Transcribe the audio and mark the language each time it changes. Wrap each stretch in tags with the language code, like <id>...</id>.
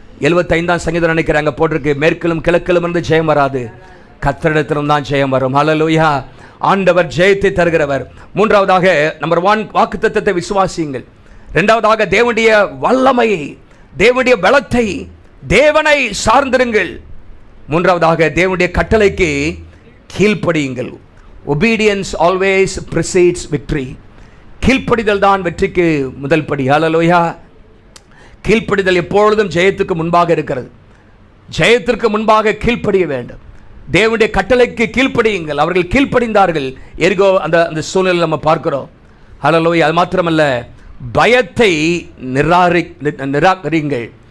<ta>75ஆம் சங்கீதம் நினைக்கிறாங்க போட்டிருக்கு, மேற்கிலும் கிழக்கிலும் இருந்து ஜெயம் வராது, கர்த்தரிடத்திலும் தான் ஜெயம் வரும். ஹல்லேலூயா. ஆண்டவர் ஜெயத்தை தருகிறவர். மூன்றாவதாக நம்பர் 1 வாக்குத்தத்தத்தை விசுவாசியுங்கள். இரண்டாவதாக தேவனுடைய வல்லமையை, தேவனுடைய பலத்தை, தேவனை சார்ந்திருங்கள். மூன்றாவதாக தேவனுடைய கட்டளைக்கு கீழ்ப்படியுங்கள்.</ta> <en>obedience always precedes victory.</en> <ta>கீழ்ப்படிதல் தான் வெற்றிக்கு முதல் படி. ஹல்லேலூயா. கீழ்ப்படிதல் எப்பொழுதும் ஜெயத்துக்கு முன்பாக இருக்கிறது. ஜெயத்திற்கு முன்பாக கீழ்ப்படிய வேண்டும். தேவனுடைய கட்டளைக்கு கீழ்ப்படியுங்கள். அவர்கள் கீழ்ப்படிந்தார்கள். எரிகோ அந்த சூழ்நிலை நம்ம பார்க்கிறோம். ஹல்லேலூயா. அது மாத்திரமல்ல, பயத்தை நிராகரியுங்கள்.</ta>